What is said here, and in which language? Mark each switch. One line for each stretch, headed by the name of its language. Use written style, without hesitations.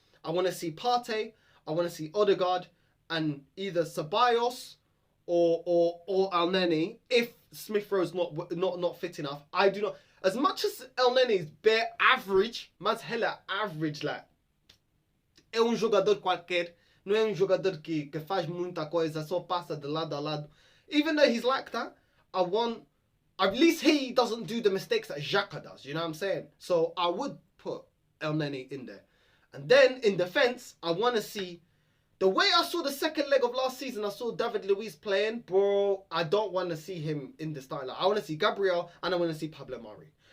English: I want to see Partey. I want to see Odegaard. And either Ceballos or Elneny if Smith Rowe's not fit enough. I do not. As much as Elneny is bare average, mas hella average, like.
Portuguese: É jogador qualquer. Não é jogador que faz muita coisa, só passa de lado a lado.
English: Even though he's like that, I want... At least he doesn't do the mistakes that Xhaka does, you know what I'm saying? So I would put Elneny in there. And then in defence, I want to see... The way I saw the second leg of last season, I saw David Luiz playing, bro, I don't want to see him in the starting line. I want to see Gabriel and I want to see Pablo Mari.